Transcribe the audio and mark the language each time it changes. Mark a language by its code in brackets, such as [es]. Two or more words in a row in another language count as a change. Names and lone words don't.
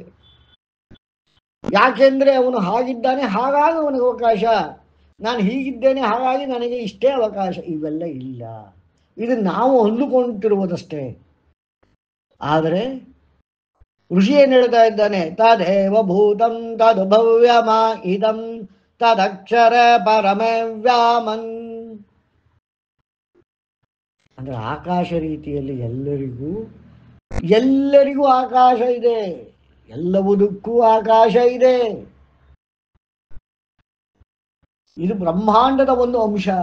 [kn] ಯಾಕೆಂದ್ರೆ ಅವನು ಹಾಗಿದ್ದಾನೆ ಹಾಗಾಗಿ ಅವನಿಗೆ ಅವಕಾಶ, ನಾನು ಹೀಗಿದ್ದೇನೆ ಹಾಗಾಗಿ ನನಗೆ ಇಷ್ಟೇ ಅವಕಾಶ, ಇವೆಲ್ಲ ಇಲ್ಲ. ಇದು ನಾವು ಹೊಂದಿಕೊಂಡಿರುವುದಷ್ಟೇ. ಆದರೆ ಋಷಿ ಏನ್ ಹೇಳ್ತಾ ಇದ್ದಾನೆ? [sa] ತದೇವ ಭೂತಂ ತದ್ ಭವ್ಯಮ ಇದಂ ತದಕ್ಷರ ಪರಮವ್ಯಾಮನ್. [kn] ಅಂದ್ರೆ ಆಕಾಶ ರೀತಿಯಲ್ಲಿ ಎಲ್ಲರಿಗೂ ಆಕಾಶ ಇದೆ, ಎಲ್ಲವುದಕ್ಕೂ ಆಕಾಶ ಇದೆ. ಇದು ಬ್ರಹ್ಮಾಂಡದ ಒಂದು ಅಂಶ.